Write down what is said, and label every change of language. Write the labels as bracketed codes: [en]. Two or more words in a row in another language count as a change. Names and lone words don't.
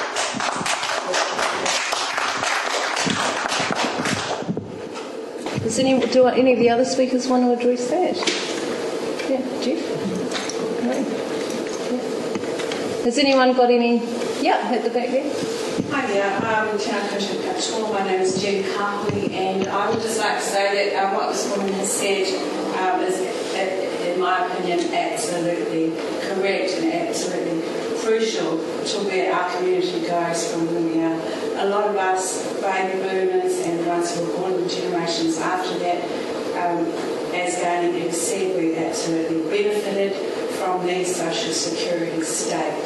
[en] Do any of the other speakers want to address that? Yeah, Jeff? Has anyone got any? Yeah, at the back there. Hi there, [mi] Tēnā koutou katoa. [en] My name is Jen Carpley, and I would just like to say that what this woman has said is, in my opinion, absolutely correct and absolutely crucial to where our community goes from where we are. A lot of us baby boomers and the ones who were born in the generations after that, as Gaining has said, we absolutely benefited from the social security state.